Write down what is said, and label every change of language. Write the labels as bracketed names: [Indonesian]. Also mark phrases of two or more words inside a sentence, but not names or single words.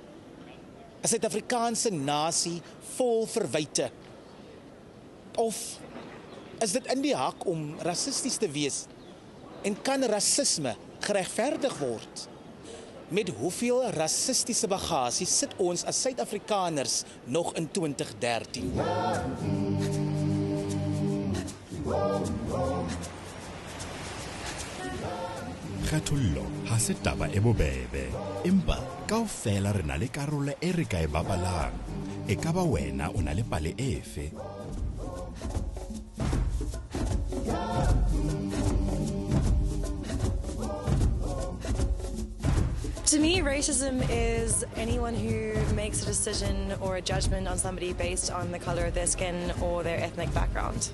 [Afrikaans] 'n Suid-Afrikaanse nasie vol verwyte. Of is dit in die hak om rassisties te wees? En kan rasisme geregverdig word? Met hoeveel rassistiese bagasie sit ons as Suid-Afrikaners nog in 2013? [Southern Sotho] Kgethollo ha se taba e bobebe, empa kaofela re na le karolo e re ka e babalang. E ka ba wena o na le pale efe? [English] To me, racism is anyone who makes a decision or a judgment on somebody based on the color of their skin or their ethnic background.